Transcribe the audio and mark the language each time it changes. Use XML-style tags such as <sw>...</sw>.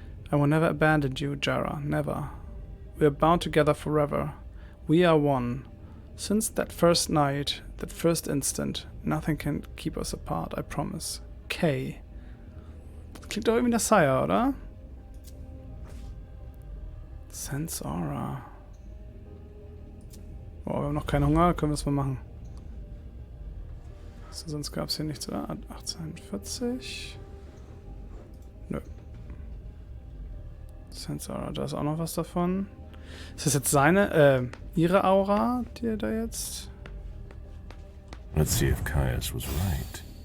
<en>I will never abandon you, Jara, never. We are bound together forever. We are one. Since that first night, that first instant, nothing can keep us apart, I promise. K.</en> <de>Das klingt doch irgendwie nach Sire, oder?</de> <en>Sense Aura.</en> <de>Oh, wir haben noch keinen Hunger, können wir es mal machen. So, sonst gab es hier nichts, oder? 1840. Nö. Sense Aura, da ist auch noch was davon. Ist das jetzt ihre Aura, die er da jetzt...</de> <en>Let's see if Caius was right.</en>